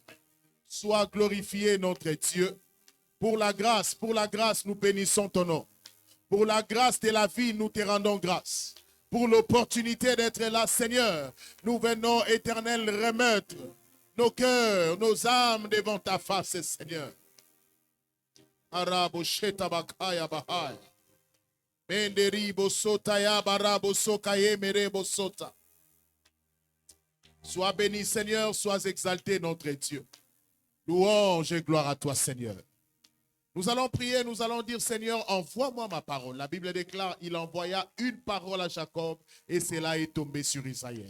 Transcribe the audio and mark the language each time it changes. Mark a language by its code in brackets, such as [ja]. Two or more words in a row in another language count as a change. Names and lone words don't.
[fr] Sois glorifié, notre Dieu. Pour la grâce, nous bénissons ton nom. Pour la grâce de la vie, nous te rendons grâce. Pour l'opportunité d'être là, Seigneur, nous venons, Éternel, remettre nos cœurs, nos âmes devant ta face, Seigneur. Arabo shetabakaya bahaya. Benderibo sotaya barabo sokaye merebo sota. Sois béni, Seigneur, sois exalté, notre Dieu. Louange et gloire à toi, Seigneur. Nous allons prier, nous allons dire, Seigneur, envoie-moi ma parole. La Bible déclare, il envoya une parole à Jacob et cela est tombé sur Israël.